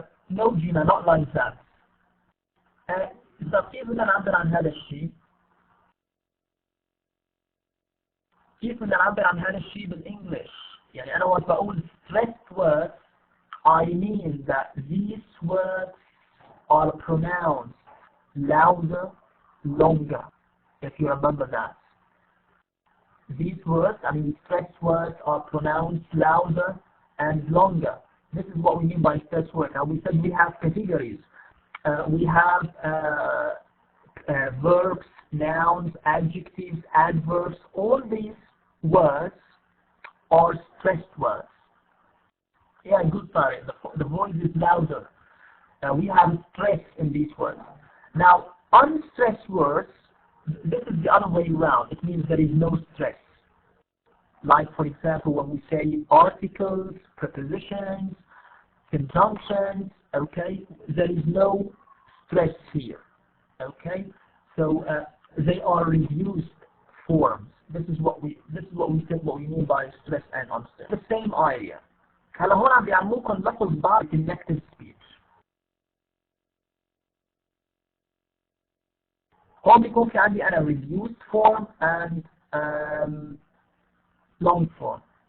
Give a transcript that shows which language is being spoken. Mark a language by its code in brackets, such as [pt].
[en] No, Gina, not like that. [ar] إذا كيف بدنا نعبر عن هذا الشيء؟ كيف بدنا نعبر عن هذا الشيء بالإنجليش؟ [en] يعني أنا وقت بقول stressed words, I mean that these words are pronounced louder, longer, if you remember that. These words, stressed words are pronounced louder and longer. This is what we mean by stressed words. Now we said we have categories. We have verbs, nouns, adjectives, adverbs. All these words are stressed words. Yeah, good, sorry. The voice is louder. We have stress in these words. Now, unstressed words, this is the other way around. It means there is no stress. Like, for example, when we say articles, prepositions, conjunctions, Okay, there is no stress here. Okay, so they are reduced forms. This is what we said what we mean by stress and unstress. The same idea. [ar] هلا هون عم بيعلموكم لفظ بعض connected speech. هون بيكون في عندي أنا [en] reduced form and long form.